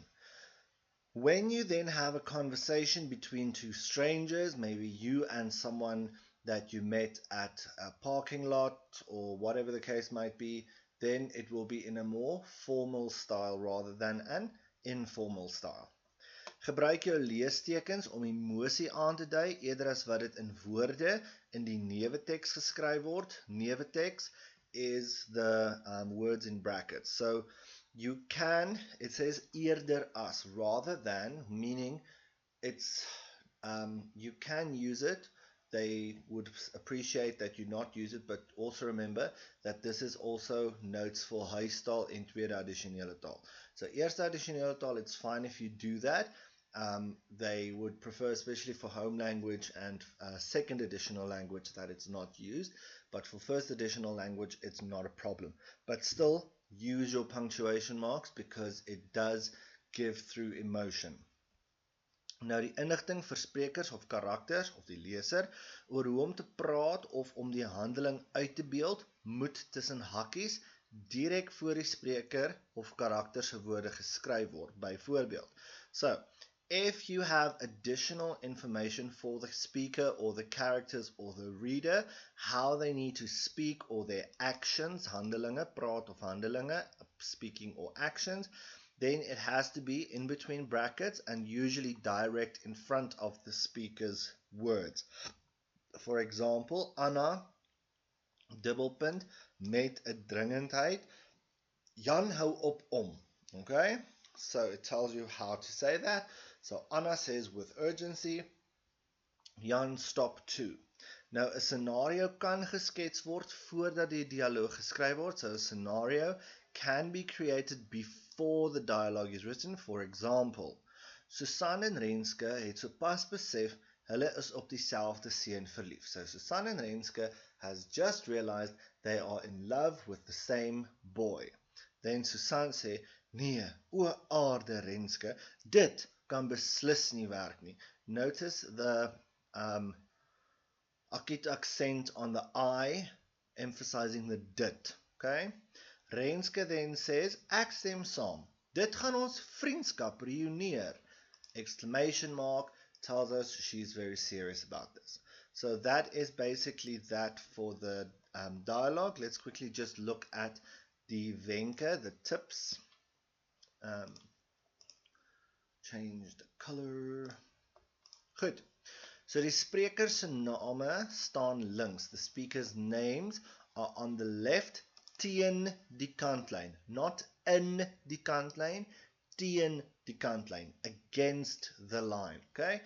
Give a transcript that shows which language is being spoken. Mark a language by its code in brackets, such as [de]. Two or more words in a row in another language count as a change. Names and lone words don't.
[en] When you then have a conversation between 2 strangers, maybe you and someone that you met at a parking lot or whatever the case might be, then it will be in a more formal style rather than an informal style. [af] Gebruik jou leestekens om emosie aan te dui eerder as wat dit in woorde in die neveteks geskryf word. [en] Neveteks is the words in brackets. So you can, it says [af] eerder as [en] rather than, meaning it's you can use it. They would appreciate that you not use it, but also remember that this is also notes for [af] huistaal en tweede addisionele taal. So eerste addisionele taal, [en] it's fine if you do that. They would prefer, especially for home language and second additional language, that it's not used. But for first additional language, it's not a problem. But still, use your punctuation marks because it does give through emotion. [af] Nou die inligting vir sprekers of karakters of die leser oor hoe om te praat of om die handeling uit te beeld moet tussen hakkies direk voor die spreker of karakter se woorde geskryf word. Byvoorbeeld. [en] So, if you have additional information for the speaker or the characters or the reader, how they need to speak or their actions, [af] handelinge, praat of handelinge, [en] speaking or actions, then it has to be in between brackets and usually direct in front of the speaker's words. For example, Anna, [af] dubbelpunt, met 'n dringendheid, Jan hou op om. [en] Okay? So it tells you how to say that. So Anna says with urgency, Jan stop too. [af] Nou, 'n scenario kan geskets word voordat die dialoog geskryf word. [en] So a scenario can be created before the dialogue is written. For example, [af] Susan en Renske het sopas besef hulle is op dieselfde seun verlief. [en] So Susan en Renske has just realized they are in love with the same boy. [af] Then Susan sê, nee, o aarde Renske, dit kan beslis nie werk nie. [en] Notice the acute accent on the I, emphasizing the dit. Okay? Renske then says, [af] ek stem saam. Dit gaan ons vriendskap reuneer. [en] Exclamation mark tells us she's very serious about this. So that is basically that for the dialogue. Let's quickly just look at the wenke, the tips. Change the color. [af] Goed. So die spreker se name staan links. [en] The speaker's names are on the left [af] teen die kantlyn. Not in die kantlyn, teen die kantlyn. [en] Against the line. Okay?